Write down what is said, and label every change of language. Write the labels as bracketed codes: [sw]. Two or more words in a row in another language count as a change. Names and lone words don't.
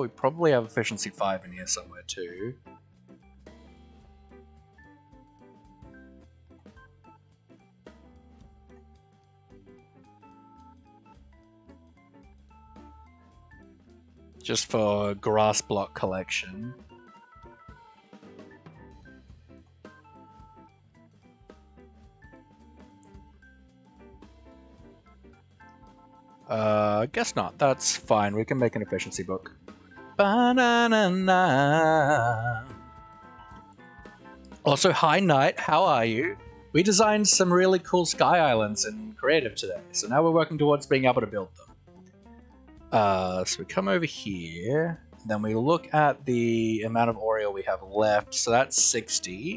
[en] We probably have efficiency 5 in here somewhere too. Just for grass block collection. Guess not. That's fine. We can make an efficiency book. Ba-na-na-na. Also, hi Knight, how are you? We designed some really cool sky islands in creative today, so now we're working towards being able to build them. So we come over here, then we look at the amount of Oriole we have left, so that's 60.